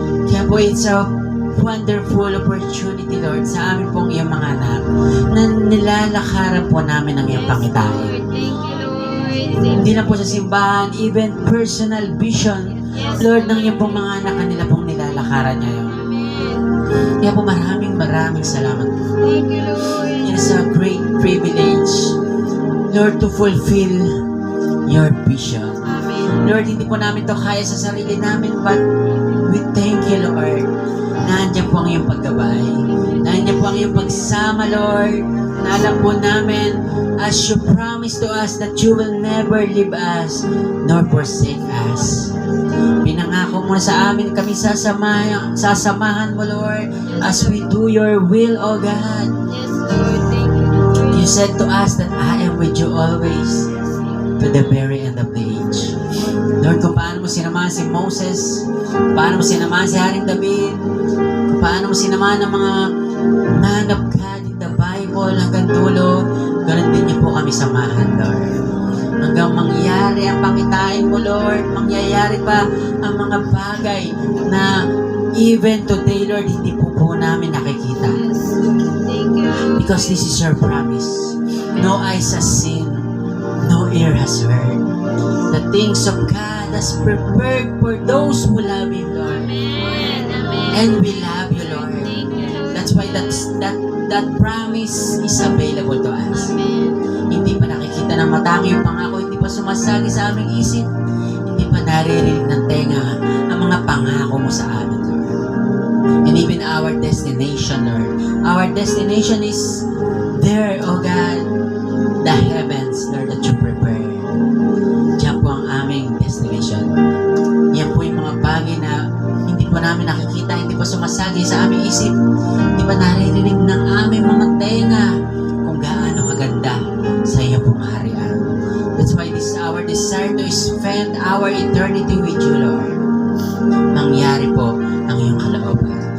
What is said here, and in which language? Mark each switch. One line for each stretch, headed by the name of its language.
Filipino: Kaya po,
English: it's a wonderful opportunity,
Filipino: Lord, sa amin pong iyong mga anak, na nilalakaran po namin ang iyong pangitain.
English: Thank you, Lord.
Filipino: Hindi na po sa simbahan,
English: even personal vision,
Filipino: Lord, ng iyong pong mga anak, kanila pong nilalakaran ngayon.
English: Amen.
Filipino: Kaya po maraming salamat po.
English: Thank you, Lord. It is a great privilege, Lord, to fulfill your vision. Amen.
Filipino: Lord, hindi po namin to kaya sa sarili namin,
English: but we thank you,
Filipino: Lord. Nandiyan po ang iyong paggabay. Nandiyan po ang iyong pagsama, Lord. Na alam po namin,
English: as you promised to us that you will never leave us nor forsake us.
Filipino: Pinangako mo sa amin kami sasamahan mo, Lord,
English: as we do your will, O God. Yes, Lord. Thank you, Lord. You said to us that I am with you always to the very end of the age.
Filipino: Lord, kung paano mo sinamahan si Moses, paano mo sinamahan si Haring David, kung paano mo sinamahan ng mga
English: man of God in the Bible
Filipino: hanggang dulo, ganun din niyo po kami samahan, Lord. Hanggang mangyari ang pangitain mo, Lord, mangyayari pa ang mga bagay na
English: even today,
Filipino: Lord, hindi po namin nakikita.
English: Yes. Thank you. Because this is your promise. No eyes has seen, no ear has heard. The things of God has prepared for those who love Him, Lord. Amen. Amen. And we love you, Lord. Thank you, Lord. That's why that promise is available to us. Amen.
Filipino: Hindi pa nakikita ng mata ang iyong pangako, hindi pa sumasagi sa aming isip, hindi pa naririnig ng tenga ang mga pangako mo sa amin, Lord.
English: And even our destination, Lord. Our destination is there, O God, the heavens, Lord, that you prepare.
Filipino: Diyan po ang aming destination. Yan po yung mga bagay na hindi po namin nakikita, hindi pa sumasagi sa aming isip, hindi pa naririnig ng aming mga tenga kung gaano kaganda sa iyo pong harian.
English: That's why this is our desire to spend our eternity with you, Lord.
Filipino: Mangyari po ang iyong kalooban.